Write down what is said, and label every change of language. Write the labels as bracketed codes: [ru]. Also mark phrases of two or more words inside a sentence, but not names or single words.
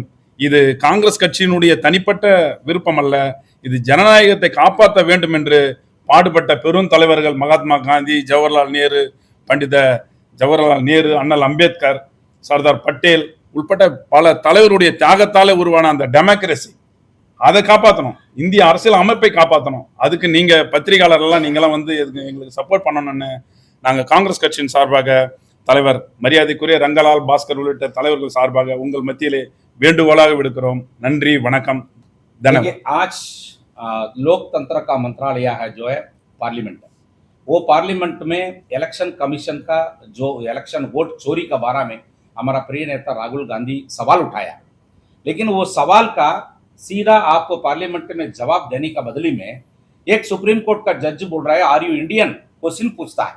[ta] இது காங்கிரஸ் கட்சியினுடைய தனிப்பட்ட விருப்பம் அல்ல, இது ஜனநாயகத்தை காப்பாற்ற வேண்டும் என்று பாடுபட்ட பெரும் தலைவர்கள் மகாத்மா காந்தி, ஜவஹர்லால் நேரு, பண்டித ஜவஹர்லால் நேரு, அண்ணல் அம்பேத்கர், சர்தார் பட்டேல் உட்பட்ட பல தலைவருடைய தியாகத்தாலே உருவான அந்த டெமோக்ரஸி, அதை காப்பாற்றணும், இந்திய அரசியல் அமைப்பை காப்பாற்றணும். அதுக்கு நீங்க பத்திரிகையாளர்கள்லாம் நீங்களாம் வந்து எங்களுக்கு சப்போர்ட் பண்ணணும்னு நாங்க காங்கிரஸ் கட்சியின் சார்பாக தலைவர் மரியாதைக்குரிய ரங்கலால் பாஸ்கர் உள்ளிட்ட தலைவர்கள் சார்பாக உங்கள் மத்தியிலே வேண்டுகோளாக விடுக்கிறோம். நன்றி, வணக்கம், தன்யவாद। [hi] आज लोकतंत्र का मंत्रालय है जो है पार्लियामेंट, वो पार्लियामेंट में इलेक्शन कमीशन का जो इलेक्शन वोट चोरी का बारे में हमारा प्रिय नेता राहुल गांधी सवाल उठाया, लेकिन वो सवाल का सीधा आपको पार्लियामेंट में जवाब देने का बदली में एक सुप्रीम कोर्ट का जज बोल रहा है [en] are you Indian [hi] क्वेश्चन पूछता है।